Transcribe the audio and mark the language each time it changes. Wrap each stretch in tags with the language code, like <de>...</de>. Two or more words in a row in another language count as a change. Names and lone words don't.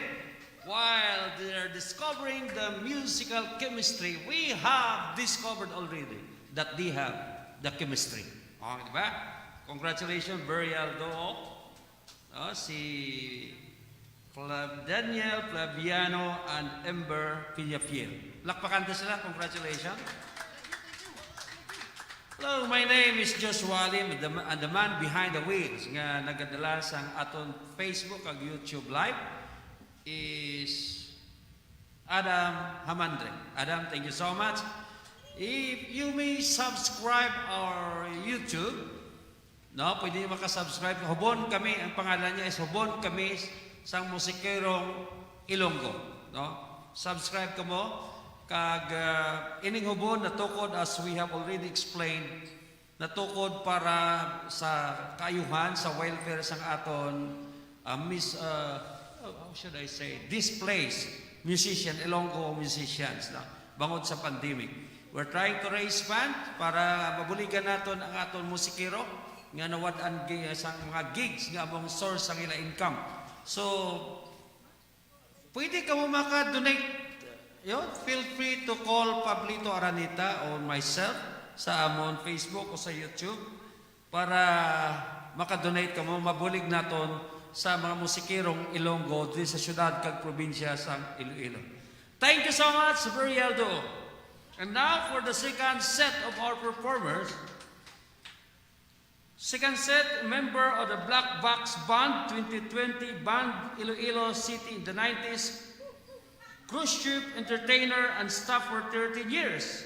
<en>While they're discovering the musical chemistry, we have discovered already that they have the chemistry.</en> <hil>Okay, di ba?</hil> <en>Congratulations, Burial Doo. Si Daniel Flaviano and Ember Piñafiel.</en> <hil>Lakpakan na sila.</hil> <en>Congratulations. Hello, my name is Joshua Lim, and the man behind the wheels</en> <hil>nga nagadala sa aton Facebook ag YouTube live</hil> <en>is Adam Hamandre. Adam, thank you so much. If you may subscribe our YouTube,</en> <hil>no, pwede makasubscribe. Hubon kami, ang pangalan niya is Hubon kami sa Musikerong Ilonggo. No? Subscribe ka mo. Kag ining hubon natukod,</hil> <en>as we have already explained,</en> <hil>natukod para sa kaayuhan, sa welfare sang aton</hil> <en>how should I say, displaced musician, Ilonggo musicians</en> <hil>na bangod sa pandemic.</hil> <en>We're trying to raise fund</en> <hil>para mabuligan naton ang aton musikero nga nawad-an sa mga gigs nga among source ang ila income. So pwede ka mo maka-donate.</hil> <en>Feel free to call Pablito Aranita or myself</en> <hil>sa amon Facebook o sa YouTube para makadonate ka mo, mabulig naton sa mga musikirong Ilonggo dito sa syudad kag probinsya sa Iloilo.</hil> <en>Thank you so much, Burialdo. And now for the second set of our performers. Second set, member of the Black Box Band 2020 Band Iloilo City in the 90s. Cruise ship entertainer and staff for 13 years.</en>